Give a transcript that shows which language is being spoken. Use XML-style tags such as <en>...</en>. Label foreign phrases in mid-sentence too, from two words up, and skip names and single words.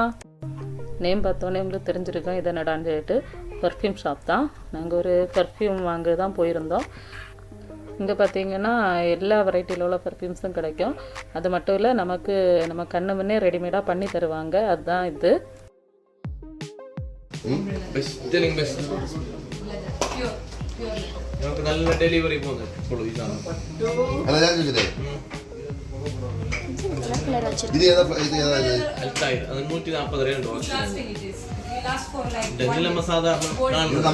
<ta>நேம் பார்த்தோன்னே உங்களுக்கு தெரிஞ்சிருக்கோம் இது என்னடான்னு சொல்லிட்டு பர்ஃப்யூம் ஷாப் தான். நாங்கள் ஒரு பர்ஃப்யூம் வாங்க தான் போயிருந்தோம். இங்கே பார்த்தீங்கன்னா எல்லா வெரைட்டியில் உள்ள பர்ஃப்யூம்ஸும் கிடைக்கும். அது மட்டும் இல்லை, நம்ம கண்ணு முன்னே ரெடிமேடாக பண்ணி தருவாங்க. அதுதான் இது.</ta> <ml>നമുക്ക് നല്ല ഡെലിവറി പോകുന്നത് ഇപ്പോൾ ഇതാണ്. അല്ല ഞാൻ ചോദിച്ചേ ഇത് ഏതാ ഇത് അൽത്തായി അത് 140 രൂപ ഉണ്ട്. ഡെനിലമ്മ സാധാരണ</ml>